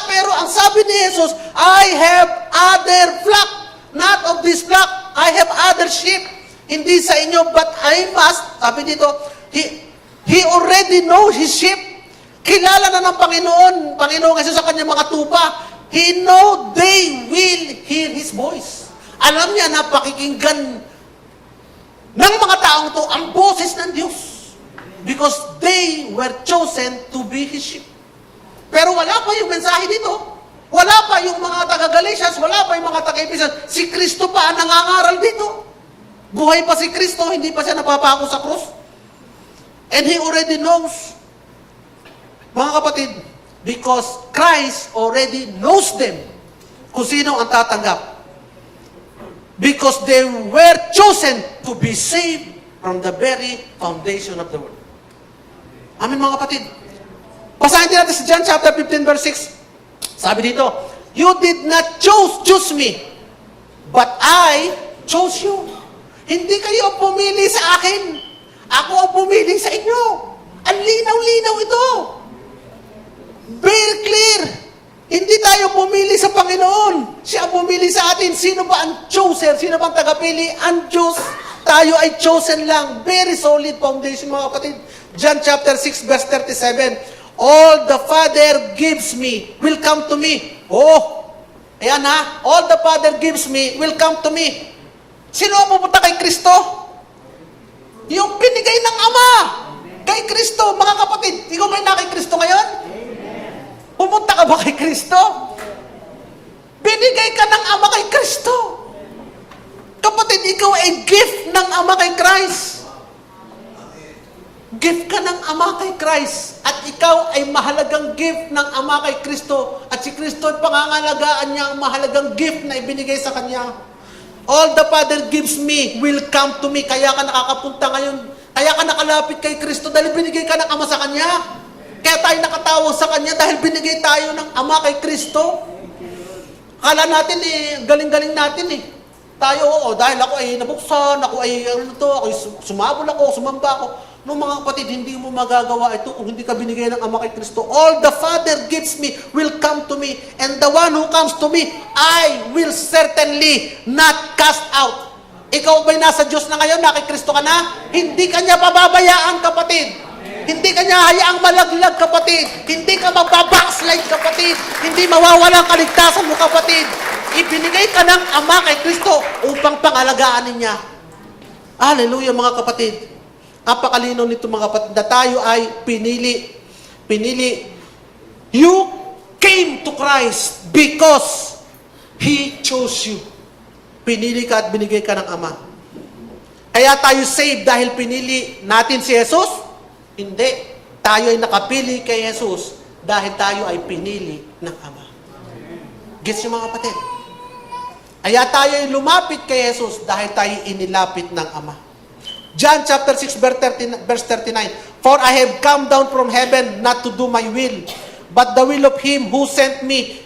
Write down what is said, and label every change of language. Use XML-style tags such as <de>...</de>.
<tl>Pero ang sabi ni Jesus,</tl> <en>I have other flock. Not of this flock. I have other sheep.</en> <tl>Hindi sa inyo,</tl> <en>but I must,</en> <tl>sabi dito,</tl> <en>He already knows His sheep.</en> <tl>Kilala na ng Panginoong Jesus sa kanyang mga tupa.</tl> <en>He know they will hear His voice.</en> <tl>Alam niya na pakikinggan ng mga taong to ang boses ng Diyos.</tl> <en>Because they were chosen to be His sheep.</en> <tl>Pero wala pa yung mensahe dito. Wala pa yung mga taga-Galatians, wala pa yung mga taga-Ephesians. Si Kristo pa ang nangangaral dito. Buhay pa si Kristo, hindi pa siya napapako sa krus.</tl> <en>And He already knows.</en> <tl>Mga kapatid,</tl> <en>because Christ already knows them</en> <tl>kung sino ang tatanggap.</tl> <en>Because they were chosen to be saved from the very foundation of the world.</en> <tl>Amen mga kapatid. Basahin din natin sa John chapter 15 verse 6. Sabi dito,</tl> <en>you did not choose me, but I chose you.</en> <tl>Hindi kayo pumili sa akin. Ako ang pumili sa inyo. Ang linaw-linaw ito.</tl> <en>Very clear.</en> <tl>Hindi tayo pumili sa Panginoon. Siya pumili sa atin. Sino ba ang choser? Sino ba ang tagapili? Ang Diyos. Tayo ay chosen lang.</tl> <en>Very solid foundation</en> <tl>mga kapatid.</tl> <en>John chapter 6 verse 37. All the Father gives me will come to me.</en> <tl>Oh, ayan ha.</tl> <en>All the Father gives me will come to me.</en> <tl>Sino ang pupunta kay Kristo? Yung binigay ng Ama. Kay Kristo. Mga kapatid, ikaw ba'y na kay Kristo ngayon? Pumunta ka ba kay Kristo? Binigay ka ng Ama kay Kristo. Kapatid, ikaw ay gift ng Ama kay Christ. Gift ka ng Ama kay Christ. At ikaw ay mahalagang gift ng Ama kay Kristo. At si Kristo ay pangangalagaan niya ang mahalagang gift na ibinigay sa Kanya.</tl> <en>All the Father gives me will come to me.</en> <tl>Kaya ka nakakapunta ngayon. Kaya ka nakalapit kay Kristo dahil binigay ka ng Ama sa Kanya. Kaya tayo nakatawag sa Kanya dahil binigay tayo ng Ama kay Kristo. Akala natin galing-galing natin Tayo, dahil ako ay nabuksan, ako ay sumabol ako, sumamba ako. No mga kapatid, hindi mo magagawa ito kung hindi ka binigay ng Ama kay Kristo.</tl> <en>All the Father gives me will come to me. And the one who comes to me, I will certainly not cast out.</en> <tl>Ikaw ba'y nasa Diyos na ngayon? Na kay Kristo ka na? Hindi ka niya pababayaan, kapatid. Hindi ka niya hayaang malaglag, kapatid. Hindi ka mababackslide, kapatid. Hindi mawawalang kaligtasan mo, kapatid. Ibinigay ka ng Ama kay Kristo upang pangalagaan niya. Hallelujah, mga kapatid. Napakalinaw nito, mga kapatid, na tayo ay pinili.</tl> <en>You came to Christ because He chose you.</en> <tl>Pinili ka at binigay ka ng Ama. Kaya tayo saved dahil pinili natin si Jesus? Hindi. Tayo ay nakapili kay Jesus dahil tayo ay pinili ng Ama. Gets niyo mga kapatid? Kaya tayo ay lumapit kay Jesus dahil tayo inilapit ng Ama.</tl> <en>John chapter 6 verse 39. For I have come down from heaven not to do my will, but the will of Him who sent me.</en>